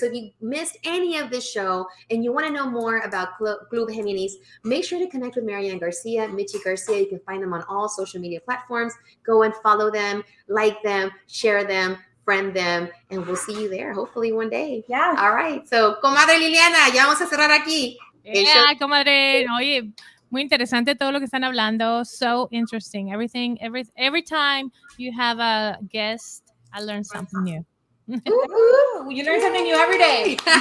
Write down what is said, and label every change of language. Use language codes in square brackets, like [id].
[en] So if you missed any of this show and you want to know more about Club Geminis, make sure to connect with Marianne Garcia, Michi Garcia. You can find them on all social media platforms. Go and follow them, like them, share them, friend them, and we'll see you there hopefully one day. Yeah. All right. [es] So, Comadre Liliana, ya vamos a cerrar aquí. [en] Yeah, Comadre. [es] Oye, muy interesante todo lo que están hablando. [en] So interesting. Every time you have a guest, I learn something new. You learn something new every day.